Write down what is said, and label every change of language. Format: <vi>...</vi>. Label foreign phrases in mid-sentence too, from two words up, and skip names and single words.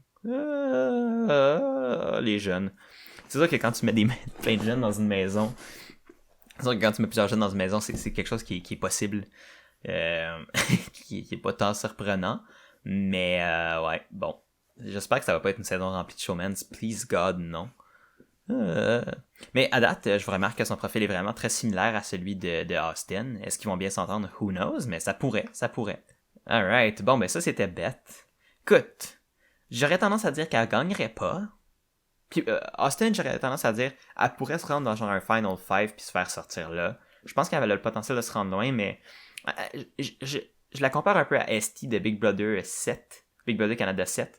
<fr>Les jeunes. C'est sûr que quand tu mets plein de jeunes dans une maison, c'est sûr que quand tu mets plusieurs jeunes dans une maison, c'est quelque chose qui est possible. Qui est pas tant surprenant. Mais ouais, bon. J'espère que ça va pas être une saison remplie de showmans.</fr> <en>Please God,</en> <fr>non. Mais à date, je remarque que son profil est vraiment très similaire à celui de Austin. Est-ce qu'ils vont bien s'entendre?</fr> <en>Who knows?</en> <fr>Mais ça pourrait. Alright, bon ben ça c'était bête. Écoute, j'aurais tendance à dire qu'elle gagnerait pas. Puis Austin, j'aurais tendance à dire elle pourrait se rendre dans genre un Final 5 puis se faire sortir là. Je pense qu'elle a le potentiel de se rendre loin, mais je la compare un peu à ST de Big Brother 7, Big Brother Canada 7.</fr>